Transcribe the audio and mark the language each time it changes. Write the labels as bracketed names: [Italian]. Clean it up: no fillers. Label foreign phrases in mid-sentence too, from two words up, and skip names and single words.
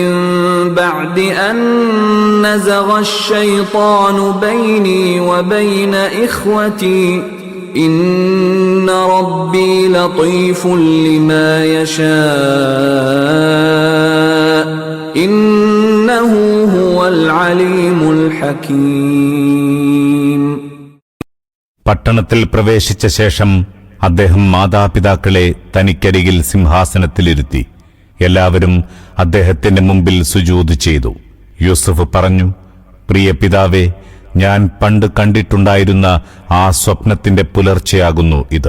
[Arabic] بعد أن نزغ الشيطان بيني وبين إخوتي إن ربي لطيف لما يشاء إنه هو العليم الحكيم. [Malayalam] പട്ടണത്തിൽ പ്രവേശിച്ച ശേഷം അദ്ദേഹം മാതാപിതാക്കളെ തനിക്കരികിൽ സിംഹാസനത്തിലിരുത്തി. എല്ലാവരും അദ്ദേഹത്തിന്റെ മുമ്പിൽ സുജൂദ് ചെയ്തു. യൂസഫ് പറഞ്ഞു, പ്രിയ പിതാവേ, ഞാൻ പണ്ട് കണ്ടിട്ടുണ്ടായിരുന്ന ആ സ്വപ്നത്തിന്റെ പുലർച്ചയാകുന്നു ഇത്.